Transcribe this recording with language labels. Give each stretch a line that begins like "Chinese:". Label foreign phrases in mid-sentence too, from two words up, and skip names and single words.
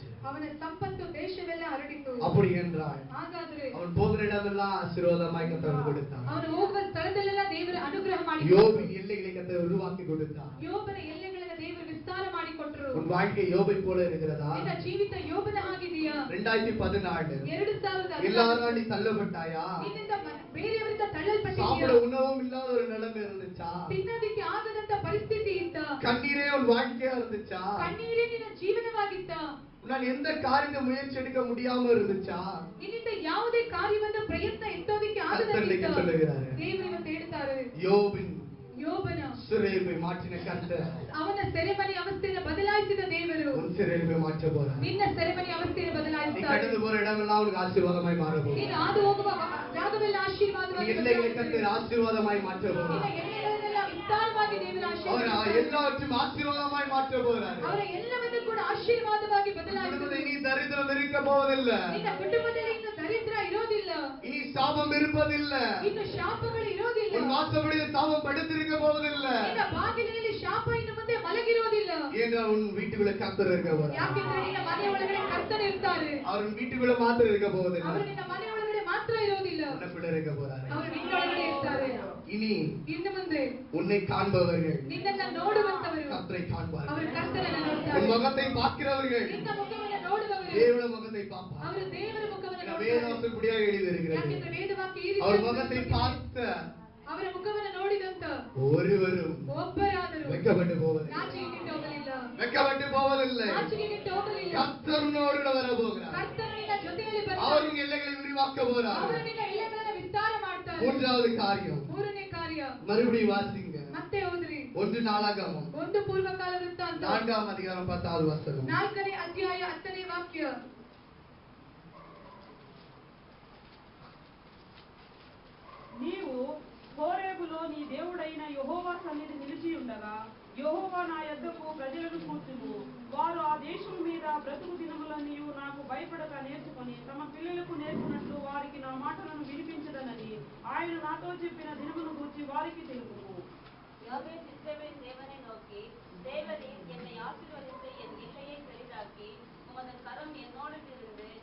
Kannada: ಅವನ ಸಂಪತ್ತು ದೇಶವೆಲ್ಲ ಹರಡಿತು.
Tamil: அப்படி என்றால்
Kannada: ಹಾಗಾದ್ರೆ
Tamil: அவன் போகிற இடமெல்லாம் ஆசீர்வாதமாய் கர்த்தர் கொடுத்தான்.
Kannada: ಅವನು ಹೋಗುವ ಸ್ಥಳದಲ್ಲೆಲ್ಲ ದೇವರ ಅನುಗ್ರಹ ಮಾಡಿ
Tamil: யோபின் எல்லைகளை கர்த்தர் உருவாக்கி கொடுத்தான்.
Kannada: ಯೋಬನ ಎಲ್ಲೆಗಳನ್ನು ದೇವರು ವಿಸ್ತಾರ ಮಾಡಿಕೊಟ್ರು.
Tamil: உன் வாழ்க்கை யோபை போல இருக்கிறதா?
Kannada: ನಿನ್ನ ಜೀವಿತ ಯೋಬನ ಆಗಿದೆಯಾ? 2014 2016
Tamil: எல்லாரும் நீ தள்ளப்பட்டாயா?
Kannada: ನಿನ್ನಿಂದ ಬೇರೆಯವರಿಂದ ತಳ್ಳಲ್ಪಟ್ಟಿದ್ಯಾ?
Tamil: சாப்பிட உணவும் இல்லாத ஒரு நிலைமை இருந்துச்சா?
Kannada: ತಿನ್ನೋದಿಕ್ಕೆ ಆಗದಂತ ಪರಿಸ್ಥಿತಿ ಇತ್ತ?
Tamil: கண்ணீரே உன் வாழ்க்கையா இருந்துச்சா?
Kannada: ಕಣ್ಣೀರೇ ನಿನ್ನ ಜೀವನವಾಗಿತ್ತ?
Tamil: நான் எந்த காரியத்தை முயற்சி எடுக்க முடியாம இருந்துச்சா?
Kannada: ನಿನ್ನಿಂದ ಯಾವುದೇ ಕಾರ್ಯವನ್ನು ಪ್ರಯತ್ನ ಎತ್ತೋದಕ್ಕೆ
Tamil: கர்த்தர்
Kannada: ಆಗದಂತ
Tamil: சொல்லுகிறாரு.
Kannada: ದೇವರು ಇವತ್ತು ಹೇಳ್ತಾರೆ.
Tamil: யோபின்
Kannada: ಯೋಬನ
Tamil: சிறையை மாற்றின கர்த்தர்
Kannada: ಅವನ ಸೆರೆಮನೆ ಅವಸ್ಥೆಯನ್ನು ಬದಲಾಯಿಸಿದ ದೇವರು
Tamil: உன் சிறையை மாற்ற போறார்.
Kannada: ನಿನ್ನ ಸೆರೆಮನೆ ಅವಸ್ಥೆಯನ್ನು
Tamil: நீ
Kannada: ಬದಲಾಯಿಸ್ತಾರೆ.
Tamil: கடந்து போற இடமெல்லாம் உனக்கு ஆசீர்வாதமாய் மாற போகுது.
Kannada: ನೀನು ಹಾದು ಹೋಗುವ ಜಾಗವೆಲ್ಲ
Tamil: உன்
Kannada: ಆಶೀರ್ವಾದವಾಗಿ
Tamil: எல்லைகளை கர்த்தர் ஆசீர்வாதமாய் மாற்ற
Kannada: ನಿನ್ನ
Tamil: போறார்.
Kannada: ಎಣ್ಣೆಗಳನ್ನೆಲ್ಲ ವಿಸ್ತಾರವಾಗಿ ದೇವರು
Tamil: அவர்
Kannada: ಆಶೀರ್ವದಿಸ್ತಾರೆ.
Tamil: எல்லாவற்றையும் ஆசீர்வாதமாய் மாற்ற போறார்.
Kannada: ಅವರ ಎಲ್ಲವನ್ನೂ ಕೂಡ ಆಶೀರ್ವಾದವಾಗಿ
Tamil: குடும்பத்தில்
Kannada: ಬದಲಾಯಿಸುತ್ತಾರೆ.
Tamil: இனி தரித்திரம் இருக்க போவதில்லை.
Kannada: ನಿನ್ನ ಕುಟುಂಬದಲ್ಲಿ ಇನ್ನು ದರಿದ್ರ ಇರೋದಿಲ್ಲ,
Tamil: இனி சாபம் இருப்பதில்லை.
Kannada: ಇನ್ನು ಶಾಪಗಳು ಇರೋದಿಲ್ಲ,
Tamil: உன் வாசப்படியில் சாபம் படுத்திருக்க போவதில்லை.
Kannada: ನಿನ್ನ ಬಾಗಿಲಿನಲ್ಲಿ ಶಾಪ ಇನ್ನು ಮುಂದೆ ಮಲಗಿರೋದಿಲ್ಲ.
Tamil: ஏனென்றால் உன் வீட்டுக்குள்ள கர்த்தர் இருக்க போறார்.
Kannada: ಯಾಕೆಂದ್ರೆ ನಿನ್ನ ಮನೆ ಒಳಗಡೆ ಕರ್ತನೆ ಇರ್ತಾರೆ.
Tamil: அவர் உன் வீட்டுக்குள்ள மாத்திரம் இருக்க போவதில்லை.
Kannada: ಅವರು ನಿನ್ನ ಮನೆ ಒಳಗಡೆ ಮಾತ್ರ ಇರೋದಿಲ್ಲ,
Tamil: உனக்குள்ள இருக்க போறார்.
Kannada: ಅವರು ನಿನ್ನೊಳಗಡೆ ಇರ್ತಾರೆ.
Tamil: இனி
Kannada: ಇನ್ನು ಮುಂದೆ
Tamil: உன்னை காண்பவர்கள்
Kannada: ನಿನ್ನನ್ನ ನೋಡುವಂತವರು
Tamil: கர்த்தரை
Kannada: ಅವರು
Tamil: காண்பார்கள்.
Kannada: ಕರ್ತನನ್ನ ನೋಡ್ತಾರೆ.
Tamil: உன் முகத்தை பார்க்கிறவர்கள்
Kannada: ನಿನ್ನ ಮುಖವನ್ನು ನೋಡುವವರು
Tamil: தேவனுடைய முகத்தை பார்ப்பார்.
Kannada: ಅವರು ದೇವರ ಮುಖವನ್ನು ನೋಡ್ತಾರೆ.
Tamil: வேதவாக்கியம் இப்படியாக எழுதியிருக்கிறது.
Kannada: ಯಾಕೆಂದ್ರೆ ವೇದವಾಕ್ಯ ಈ
Tamil: அவர்
Kannada: ರೀತಿ
Tamil: முகத்தை பார்த்த
Kannada: ಅವರ ಮುಖವನ್ನು ನೋಡಿದಂತ
Tamil: ஒருவரும்
Kannada: ಒಬ್ಬರಾದರೂ
Tamil: வெட்கப்பட்டு போவதில்லை.
Kannada: ನಾಚಿಕೆಗೆಟ್ಟು ಹೋಗಲಿಲ್ಲ,
Tamil: வெட்கப்பட்டு போவதில்லை.
Kannada: ನಾಚಿಕೆಗೆಟ್ಟು ಹೋಗಲಿಲ್ಲ.
Tamil: கர்த்தரோடு வர போகிறார்.
Kannada: ಕರ್ತನು ನಿನ್ನ ಜೊತೆಯಲ್ಲಿ ಬರ್ತಾನೆ.
Tamil: அவரும் எல்லைகளை விரிவாக்க போறார்.
Kannada: ಅವರು ನಿನ್ನ ಎಲ್ಲಗಳನ್ನು ವಿಸ್ತಾರ ಮಾಡ್ತಾರೆ.
Tamil: மூன்றாவது காரியம்
Kannada: ಮೂರನೇ ಕಾರ್ಯ
Tamil: மறுபடியும் வாசிங்க.
Kannada: ಮತ್ತೆ ಹೋದ್ರಿ
Tamil: 1 நாளாகமம்
Kannada: ಒಂದು ಪೂರ್ವಕಾಲ ವೃತ್ತಾಂತ
Tamil: 4ஆம் அதிகாரம் 10வது வசனம்.
Kannada: 4ನೇ ಅಧ್ಯಾಯ 10ನೇ ವಾಕ್ಯ.
Telugu: నీవు హోరేబులో నీ దేవుడైన యెహోవా సన్నిధి నిలిచి ఉండగా యెహోవా నా యొద్దకు ప్రజలను కూర్చుము. వారు ఆ దేశం మీద బ్రతుకు దినములన్నీయు నాకు భయపడక నేర్చుకొని తమ పిల్లలకు నేర్పినట్లు వారికి నా మాటలను వినిపించదనని ఆయన నాతో చెప్పిన దినమును గూర్చి వారికి తెలుపుము.
Tamil: யாபேஸ் இஸ்ரவேலின் தேவனை நோக்கி, தேவரீர் என்னை ஆசீர்வதித்து என் நிலையை பெரிதாக்கி உமது கரம் என்னோடு இருந்து